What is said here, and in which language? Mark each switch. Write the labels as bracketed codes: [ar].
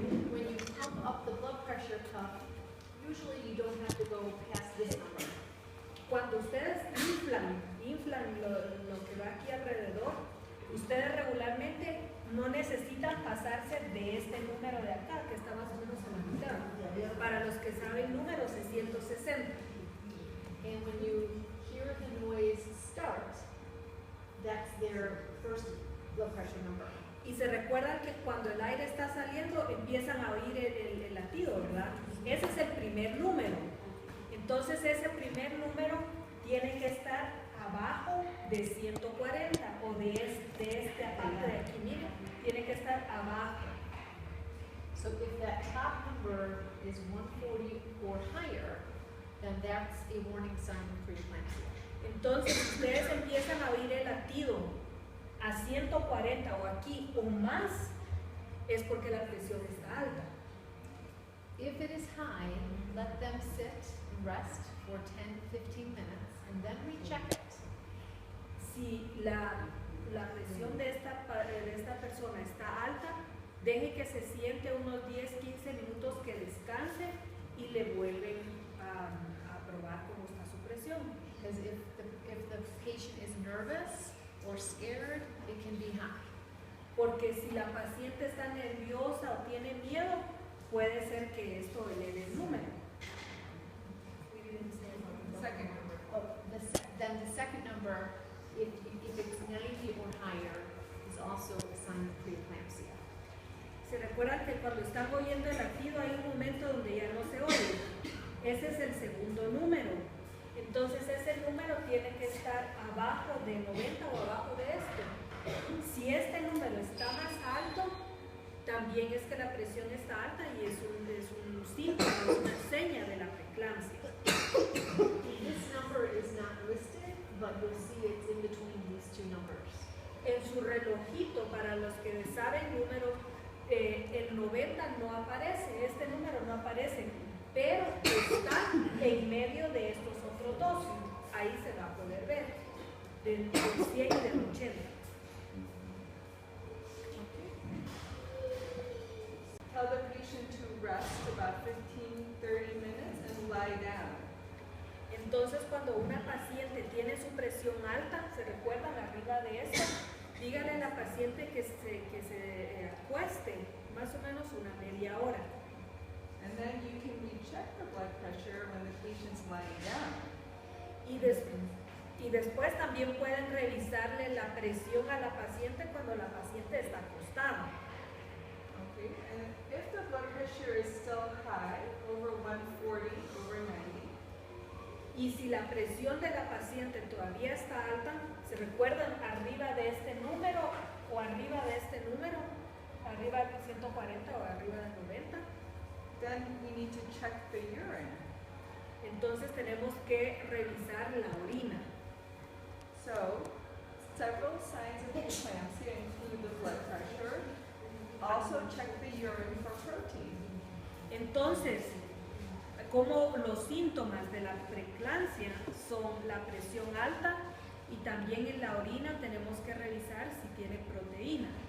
[en] when you pump up the blood pressure cuff, usually you don't have to go past this number. [es] Cuando ustedes inflan lo que va aquí alrededor, ustedes regularmente no necesitan pasarse de este número de acá, que está más o menos a la mitad. Para los que saben números es 160. [en] And when you hear the noise start, that's their first blood pressure number. [es] Y se recuerdan que cuando el aire está saliendo empiezan a oír el latido, ¿verdad? Ese es el primer número. Entonces ese primer número tiene que estar abajo de 140 o de esta parte de aquí, miren, tiene que estar abajo. [en] So if that top number is 140 or higher, then that's a warning sign of preeclampsia. [es] Entonces ustedes empiezan a oír el latido a 140 o aquí o más, es porque la presión está alta. [en] If it is high, let them sit and rest for 10-15 minutes and then recheck it. [es] Si la presión de esta persona está alta, deje que se siente unos 10-15 minutos, que descanse y le vuelven a probar cómo está su presión. [en] Because if the patient is nervous or scared, it can be high. [es] Porque si la paciente está nerviosa o tiene miedo, puede ser que esto eleve el número. [en] Second number. Oh, then the second number, if it's 90 or higher, is also a sign of preeclampsia. [es] Se recuerdan que cuando están oyendo el latido hay un momento donde ya no se oye. Ese es el segundo número. Entonces ese número tiene que estar abajo de 90 o abajo de este. Si este número está más alto, también es que la presión está alta y es un síntoma, es una seña de la preeclampsia. [en] This number is not listed, but you'll see it's in between these two numbers. [es] En su relojito, para los que saben números, el 90 no aparece, este número no aparece, pero está en medio de estos otros dos. Ahí se va a poder ver, del 100 y del 80. [en] Tell the patient to rest about 15-30 minutes and lie down. [es] Entonces, cuando una paciente tiene su presión alta, ¿se recuerdan arriba de esto? Díganle a la paciente que se acueste más o menos una media hora. [en] And then you can recheck the blood pressure when the patient's lying down. [es] Y Y después también pueden revisarle la presión a la paciente cuando la paciente está acostada. [en] Okay, and if the blood pressure is still high, over 140, over 90, [es] Y si la presión de la paciente todavía está alta, ¿se recuerdan arriba de este número o arriba de este número? Arriba del 140 o arriba del 90. [en] then we need to check the urine. [es] Entonces tenemos que revisar la orina. [en] So, several signs of preeclampsia include the blood pressure. Also check the urine for protein. [es] Entonces, como los síntomas de la preeclampsia son la presión alta y también en la orina tenemos que revisar si tiene proteína.